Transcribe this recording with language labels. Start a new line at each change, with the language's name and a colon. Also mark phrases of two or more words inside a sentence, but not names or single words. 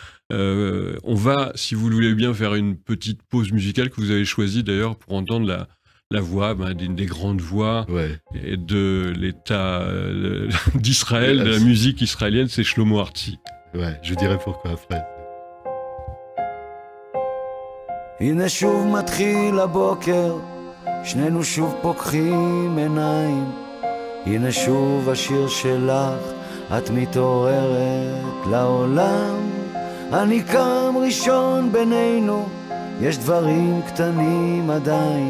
French: On va, si vous le voulez bien, faire une petite pause musicale que vous avez choisie d'ailleurs pour entendre la voix, d'une des grandes voix et de l'État d'Israël, de la musique israélienne, c'est Shlomo Artzi. Ouais, je dirai pourquoi après.
Hebrew: הנה שוב מתחיל הבוקר, שנינו שוב פוקחים עיניים. הנה שוב השיר שלך, את מתעוררת לעולם. אני קם ראשון בינינו, יש דברים קטנים עדיין.